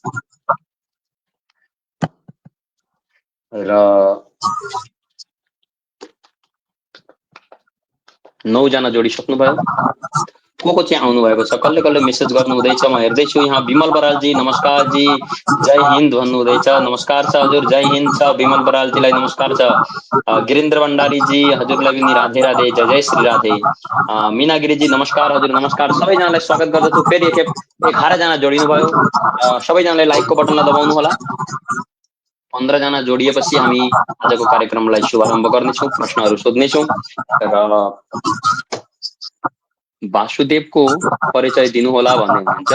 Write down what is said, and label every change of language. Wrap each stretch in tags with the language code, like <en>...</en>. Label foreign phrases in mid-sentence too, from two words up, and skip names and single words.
<ne>र 9 जना जोडिसक्नुभयो। को चाहिँ आउनु भएको छ, कसले कसले मेसेज गर्नु हुँदैछ म हेर्दैछु। यहाँ विमल बरालजी नमस्कार जी, जय हिन्द भन्नु हुँदैछ, नमस्कार छ हजुर, जय हिन्द छ। विमल बरालजीलाई नमस्कार छ। गिरीन्द्र भण्डारीजी हजुरलाई पनि राधे राधे, जय जय श्री राधे। मीनागिरीजी नमस्कार हजुर, नमस्कार। सबैजनालाई स्वागत गर्दछु। फेरि एकखेप 11 जना जोडिनु भयो। सबैजनाले लाइकको बटनलाई दबाउनु होला। 15 जना जोडिएपछि हामी आजको कार्यक्रमलाई शुभारम्भ गर्नेछौँ, प्रश्नहरू सोध्नेछौँ। र वासुदेवको परिचय दिनु होला भन्दै हुनुहुन्छ।</ne>